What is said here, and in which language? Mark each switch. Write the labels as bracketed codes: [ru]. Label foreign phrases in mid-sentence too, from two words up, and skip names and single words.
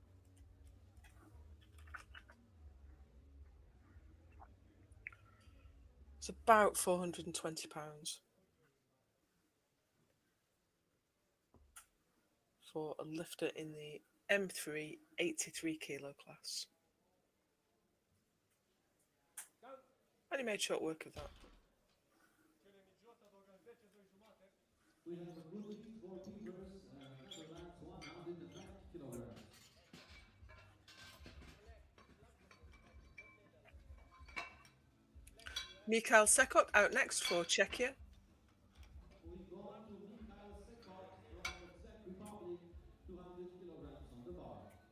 [en] It's about 420 pounds for a lifter in the M3 83 kilo class. And he made short work of that. [ro] Cele mici jos, adăugăm 10, 2 jumate. [en] We have a good lift for Beavers, Netherlands, 190 kilograms. Mikhail Sekot out next for Czechia. Moving on to Mikhail Sekot from the Czech Republic, 200 kilograms on the bar.